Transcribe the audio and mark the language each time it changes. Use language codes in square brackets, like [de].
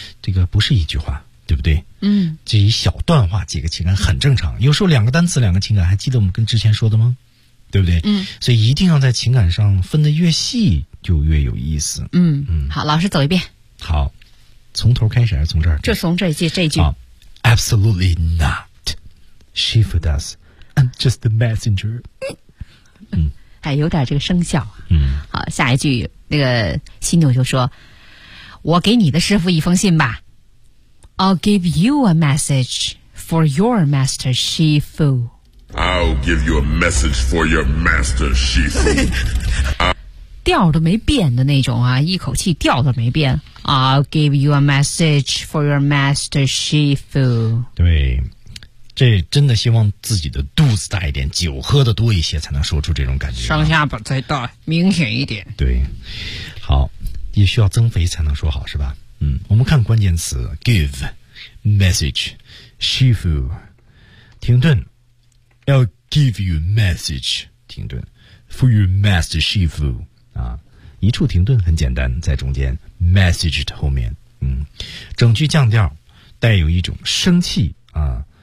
[zh] 这个不是一句话，对不对？嗯，这一小段话几个情感很正常，有时候两个单词两个情感，还记得我们跟之前说的吗？对不对？嗯，所以一定要在情感上分得越细就越有意思。嗯嗯，好，老师走一遍。好，从头开始还是从这儿？就从这句。 [en] Oh, absolutely not. Shifu does. I'm just the messenger. 嗯， [zh] 哎，有点这个生效啊。嗯，好，下一句那个犀牛就说：“我给你的师傅一封信吧。” [en] I'll give you a message for your master Shifu. I'll give you a message for your master Shifu. [zh] 调都没变的那种啊，一口气调都没变。 [en] I'll give you a message for your master Shifu. [zh] 对。这真的希望自己的肚子大一点，酒喝的多一些，才能说出这种感觉。上下巴再大，明显一点。对，好，也需要增肥才能说好，是吧？嗯，我们看关键词 ：give message， shifu， 停顿 ， [en] I'll give you message， [zh] 停顿 ， [en] for your master shifu， [zh] 啊，一处停顿很简单，在中间 message 的后面，嗯，整句降调，带有一种生气啊。